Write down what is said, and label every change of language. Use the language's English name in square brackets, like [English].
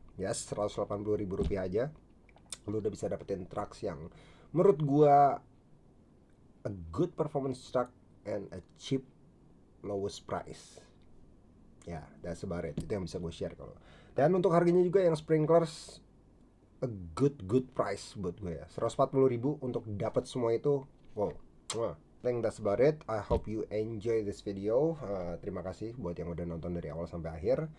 [English] Yes, [Indonesian] 180 ribu rupiah aja. Lu udah bisa dapetin trucks yang menurut gua [English] a good performance truck and a cheap lowest price. Ya, that's about it. [Indonesian] Itu yang bisa gue share kalau. Dan untuk harganya juga yang sprinklers [English] a good price [Indonesian] buat gue ya. 140 ribu untuk dapat semua itu. [English] Wow. Wah. I think that's about it. I hope you enjoy this video. [Indonesian] Terima kasih buat yang udah nonton dari awal sampai akhir.